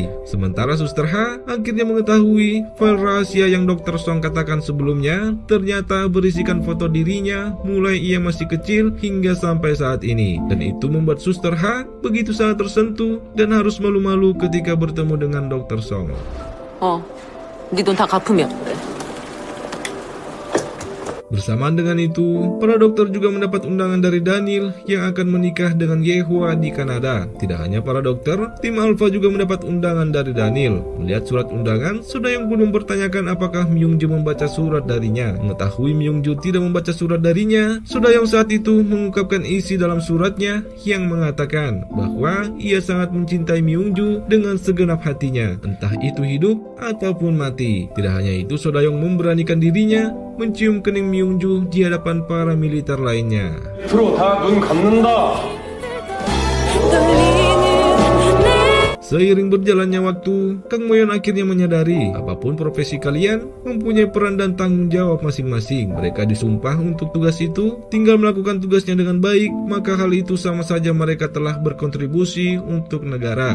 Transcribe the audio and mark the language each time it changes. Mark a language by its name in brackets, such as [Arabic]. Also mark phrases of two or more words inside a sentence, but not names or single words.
[Indonesian] Sementara Suster Ha akhirnya mengetahui file rahasia yang Dr. Song katakan sebelumnya ternyata berisikan foto dirinya mulai ia masih kecil hingga sampai saat ini. Dan itu membuat Suster Ha begitu sangat tersentuh dan harus malu-malu ketika bertemu dengan Dr. Song. [Korean] 네 돈 다 갚으면. [Indonesian] Bersamaan dengan itu, para dokter juga mendapat undangan dari Daniel yang akan menikah dengan Yehua di Kanada. Tidak hanya para dokter, tim Alpha juga mendapat undangan dari Daniel. Melihat surat undangan, So-da-yong pun mempertanyakan apakah Myung-ju membaca surat darinya. Mengetahui Myung-ju tidak membaca surat darinya, So-da-yong saat itu mengungkapkan isi dalam suratnya yang mengatakan bahwa ia sangat mencintai Myung-ju dengan segenap hatinya, entah itu hidup ataupun mati. Tidak hanya itu, So-da-yong memberanikan dirinya mencium kening Myung-ju di hadapan para militer lainnya. [Korean] 앞으로 다 눈 감는다. [Indonesian] Seiring berjalannya waktu, Kang Mo-yeon akhirnya menyadari apapun profesi kalian mempunyai peran dan tanggung jawab masing-masing. Mereka disumpah untuk tugas itu, tinggal melakukan tugasnya dengan baik, maka hal itu sama saja mereka telah berkontribusi untuk negara.